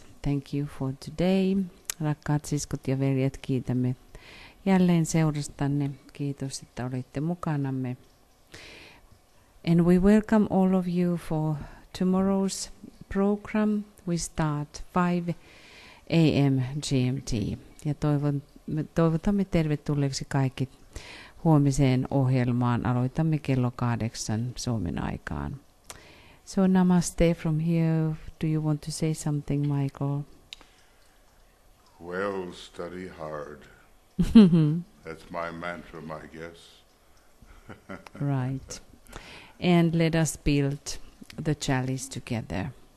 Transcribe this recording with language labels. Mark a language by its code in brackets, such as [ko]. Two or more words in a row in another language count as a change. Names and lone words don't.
[en] Thank you for today. [fi] Rakkaat siskot ja veljet, kiitämme jälleen seurastanne. Kiitos, että olitte mukanamme. [en] And we welcome all of you for tomorrow's program. We start 5 a.m. GMT. [fi] Ja toivotamme tervetulleeksi kaikki huomiseen ohjelmaan. Aloitamme kello 8 Suomen aikaan. [en] So namaste from here. Do you want to say something, Michael? Well, study hard. That's my mantra, I guess. Right. And let us build the chalice together.